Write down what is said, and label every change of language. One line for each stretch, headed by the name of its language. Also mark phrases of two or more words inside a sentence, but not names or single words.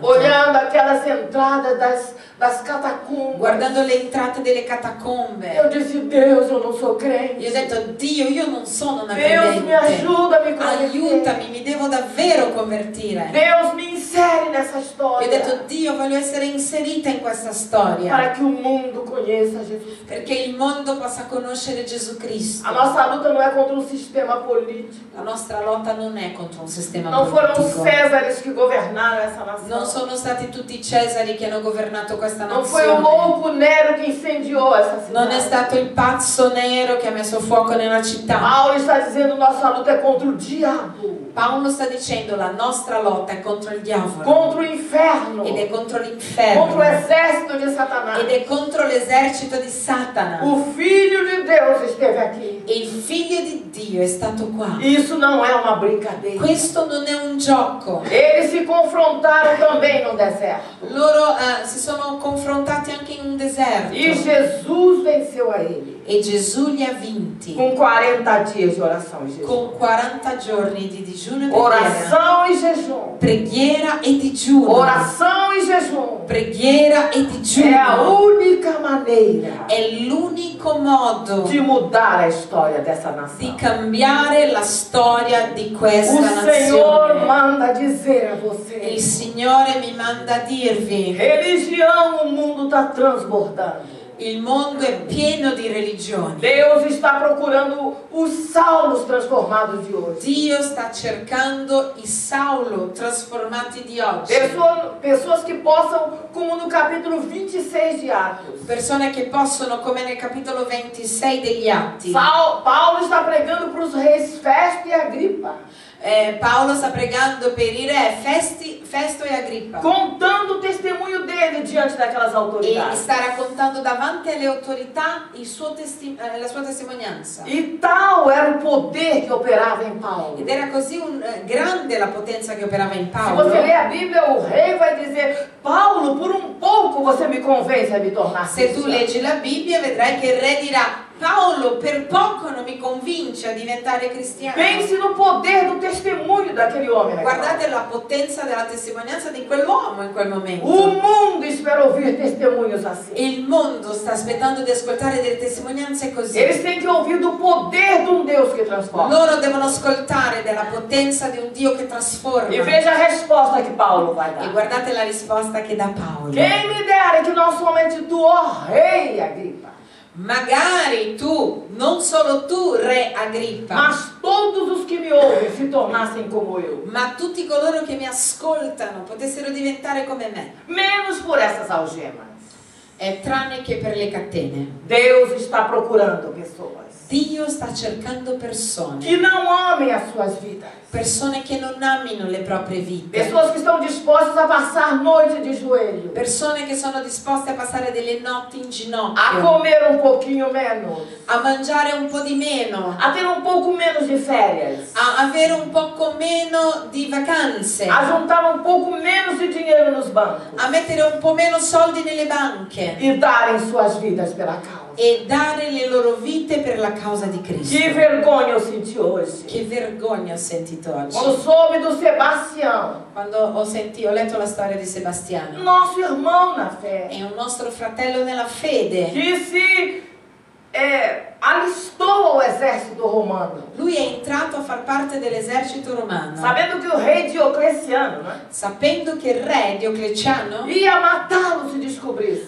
Portuguese: Olhando aquelas entradas das catacumbas,
Italian: Guardando le entrate delle catacombe,
Portuguese: eu disse, Deus, eu não sou crente.
Italian: io ho detto, Dio, io non sono una
Portuguese: Deus, me
Italian: credente.
Portuguese: ajuda a me converter.
Italian: Aiutami, mi devo davvero convertire.
Portuguese: Deus, me insere nessa
Italian: Io ho
Portuguese: história.
Italian: detto, Dio, voglio essere inserita in questa storia,
Portuguese: Para que o mundo conheça Jesus.
Italian: perché il mondo possa conoscere Gesù Cristo.
Portuguese: A nossa luta não é contra um sistema político.
Italian: La nostra lotta non è contro un sistema
Portuguese: Não foram os
Italian: politico.
Portuguese: Césares que governaram essa nação.
Italian: Non sono stati tutti i Cesari che hanno governato questa
Portuguese: Não foi o
Italian: nazione.
Portuguese: louco Nero que incendiou essa
Italian: Non è
Portuguese: cidade.
Italian: stato il pazzo nero che ha messo fuoco nella città.
Portuguese: Paulo está dizendo nossa luta é contra o diabo,
Italian: Paolo sta dicendo la nostra lotta è contro il diavolo
Portuguese: contra o inferno,
Italian: ed è contro
Portuguese: contra o
Italian: l'inferno
Portuguese: exército de Satanás.
Italian: ed è contro l'esercito di Satana.
Portuguese: O Filho de Deus esteve aqui.
Italian: E il figlio di Dio è stato qua.
Portuguese: Isso não é uma brincadeira.
Italian: Questo non è un gioco.
Portuguese: Eles se confrontaram também no deserto.
Italian: Loro si sono confrontati anche in un deserto
Portuguese: E Jesus venceu a ele
Italian: e Gesù li ha vinti
Portuguese: com 40 dias de oração e jejum.
Italian: con 40 giorni di digiuno e
Portuguese: Oração e jejum.
Italian: preghiera e digiuno.
Portuguese: Oração e jejum.
Italian: Preghiera e
Portuguese: É a
Italian: digiuno
Portuguese: única maneira
Italian: è l'unico modo
Portuguese: de mudar a história dessa
Italian: di
Portuguese: nação.
Italian: cambiare la storia di questa
Portuguese: O Senhor
Italian: nazione.
Portuguese: manda dizer a
Italian: Il
Portuguese: você:
Italian: Signore mi manda a dirvi,
Portuguese: religião, o mundo está transbordando.
Italian: il mondo è pieno di religioni.
Portuguese: Deus está procurando os Saulos transformados de hoje.
Italian: Dio sta cercando i Saulo trasformati di oggi.
Portuguese: Pessoas que possam, como no capítulo 26 de Atos.
Italian: Persone che possono, come nel capitolo 26 degli Atti,
Portuguese: Paulo está pregando para os reis Festo e Agripa,
Italian: Paolo sta pregando per i re Festo e Agrippa
Portuguese: contando o testemunho dele diante daquelas
Italian: e
Portuguese: autoridades.
Italian: sta raccontando davanti alle autorità la sua testimonianza.
Portuguese: E tal era o poder que operava em Paulo.
Italian: Ed era così grande la potenza che operava in
Portuguese: Se
Italian: Paolo.
Portuguese: você ler a Bíblia, o rei vai dizer: Paulo, por um pouco você me convence a me tornar
Italian: Se tu
Portuguese: cristão.
Italian: leggi la Bibbia vedrai che il re dirà, Paolo per poco non mi convince a diventare cristiano.
Portuguese: Pense no poder do testemunho daquele homem. naquela hora.
Italian: Guardate la potenza della testimonianza di quell'uomo in quel momento.
Portuguese: O mundo espera ouvir testemunhos assim.
Italian: Il mondo sta aspettando di ascoltare delle testimonianze così.
Portuguese: Eles têm que ouvir do poder de um Deus que transforma.
Italian: Loro devono ascoltare della potenza di un Dio che trasforma.
Portuguese: E veja a resposta que Paulo vai
Italian: E
Portuguese: dar.
Italian: guardate la risposta che dà Paolo.
Portuguese: Quem me dera que não somente tu, ó rei Agripa,
Italian: Magari tu, non solo tu, re Agrippa,
Portuguese: mas todos os que me ouvem se tornassem como eu.
Italian: ma tutti coloro che mi ascoltano potessero diventare come me,
Portuguese: Menos por essas algemas.
Italian: tranne che per le catene.
Portuguese: Deus está procurando pessoas
Italian: Dio sta cercando persone,
Portuguese: que não amem as suas vidas.
Italian: persone che non amino le proprie vite,
Portuguese: Pessoas que estão dispostas a passar noite de joelho,
Italian: persone che sono disposte a passare delle notti in a ginocchio,
Portuguese: comer um pouquinho menos,
Italian: a mangiare un po' di meno,
Portuguese: a ter um pouco menos de férias,
Italian: a avere un poco meno di vacanze,
Portuguese: a juntar um pouco menos de dinheiro nos bancos
Italian: a mettere un po' meno soldi nelle banche
Portuguese: e darem suas vidas pela causa.
Italian: e dare le loro vite per la causa di Cristo.
Portuguese: Que vergonha eu senti hoje.
Italian: Che vergogna ho sentito oggi.
Portuguese: Quando soube do Sebastião,
Italian: Quando ho letto la storia di Sebastiano.
Portuguese: nosso irmão na fé,
Italian: È un nostro fratello nella fede.
Portuguese: que se alistou ao exército romano,
Italian: Lui è entrato a far parte dell'esercito romano,
Portuguese: sabendo que o rei Diocleciano, né,
Italian: sapendo che il re Diocleciano
Portuguese: ia matá-lo se descobrisse.